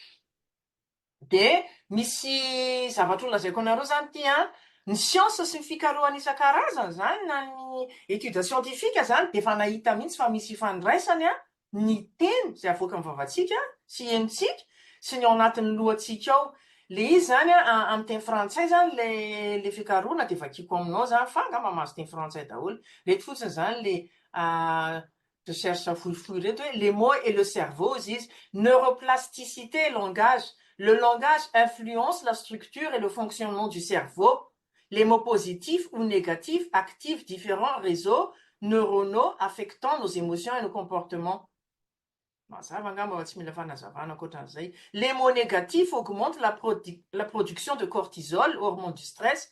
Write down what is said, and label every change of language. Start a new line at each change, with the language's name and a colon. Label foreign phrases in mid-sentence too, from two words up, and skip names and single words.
Malagasy: Dia misy zavatra olazaiko anareo zany ity a ny siansa sy ny fikarohana isan-karazany zany na ny
French: étude scientifique
Malagasy: zany dia efa nahita mihitsy fa misy ifandraisany a ny teny zay avoaka amin'ny vavantsika sy henontsika sy ny ao anatin'ny lohantsika ao. Le izy zany amin'ny teny frantsay zany le fikarohana dia vakiko aminao zany fa angamba mahazo teny frantsay daholo. Reto fotsiny zany le recherche fohifohy reto hoe
French: les mots et le cerveau
Malagasy: izy
French: neuroplasticité et langage. Le langage influence la structure et le fonctionnement du cerveau. Les mots positifs ou négatifs activent différents réseaux neuronaux affectant nos émotions et nos comportements. Les mots négatifs augmentent la production de cortisol, hormone du stress.